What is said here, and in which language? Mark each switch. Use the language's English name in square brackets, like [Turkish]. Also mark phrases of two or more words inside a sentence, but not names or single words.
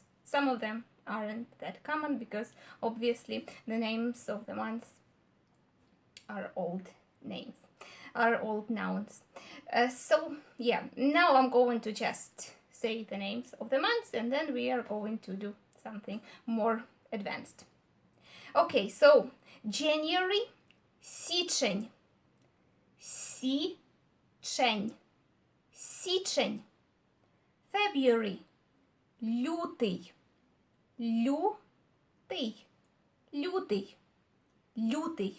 [English] Some of them aren't that common, because obviously the names of the months are old names, are old nouns. So yeah, now I'm going to just say the names of the months, and then we are going to do something more advanced. Okay, so January, [Ukrainian] січень, січень, січень. February, лютий, лютий, лютий, лютий.